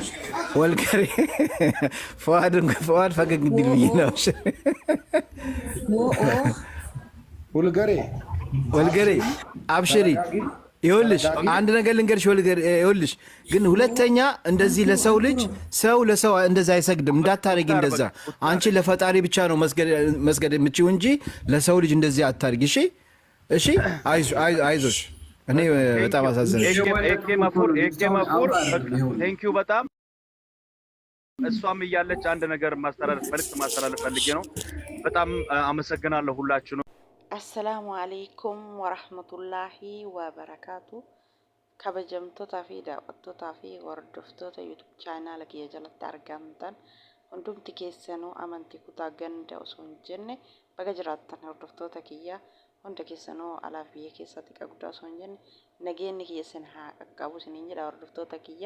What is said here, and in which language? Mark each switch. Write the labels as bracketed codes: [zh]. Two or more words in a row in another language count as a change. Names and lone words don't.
[am] ወልገሬ ፈዋድ ፈገግ እንዲል ብዬ ነው። ወልገሬ አብሽሪ። ይኸውልሽ አንድ ነገር ልንገርሽ ይኸውልሽ ግን ሁለተኛ እንደዚህ ለሰው እንደዛ አይሰግድም እንዳታረጊ። እንደዛ አንቺ ለፈጣሪ ብቻ ነው መስገድ የምችው እንጂ ለሰው ልጅ እንደዚህ አታርጊ። እሺ አይዞሽ። እኔ በጣም አሳዘነሽ። ኤኬ መፉር [en] thank you [am] በጣም እሷም እያለች አንድ ነገር መልዕክት ማስተላለፍ ፈልጌ ነው። በጣም አመሰግናለሁ ሁላችሁንም። [ar] السلام عليكم ورحمة الله وبركاته። [om] kabajamtootaa fi daawwattootaa fi hordoftoota YouTube chaanala kiyya jalatti argamtan hundumti keessanuu amantii kutaa ganda osoo hin jenne baga jiraattan hordoftoota kiyya hunda keessanuu alaa fi biyya keessatti qabdaa osoo hin jenne nageenyi kiyya isin haa qaqqabu isiniin jedha hordoftoota kiyya.